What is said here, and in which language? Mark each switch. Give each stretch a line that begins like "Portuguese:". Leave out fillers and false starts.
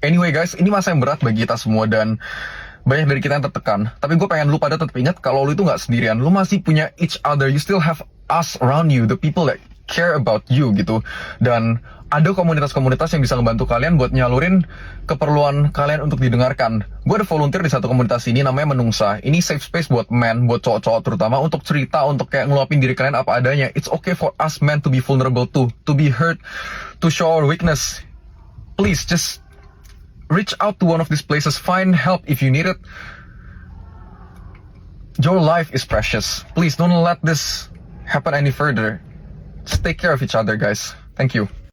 Indonesian: Anyway guys, ini masa yang berat bagi kita semua dan banyak dari kita yang tertekan. Tapi gue pengen lu pada tetap ingat kalau lu itu gak sendirian. Lu masih punya
English: each other. You still have us around you, the people that care about you gitu.
Indonesian: Dan ada komunitas-komunitas yang bisa ngebantu kalian buat nyalurin keperluan kalian untuk didengarkan. Gue ada volunteer di satu komunitas ini namanya Menungsa. Ini safe space buat men, buat cowok-cowok terutama untuk cerita, untuk kayak ngeluapin diri kalian apa adanya.
English: It's okay for us men to be vulnerable too, to be hurt, to show our weakness. Please just reach out to one of these places, find help if you need it. Your life is precious. Please don't let this happen any further. Just take care of each other, guys. Thank you.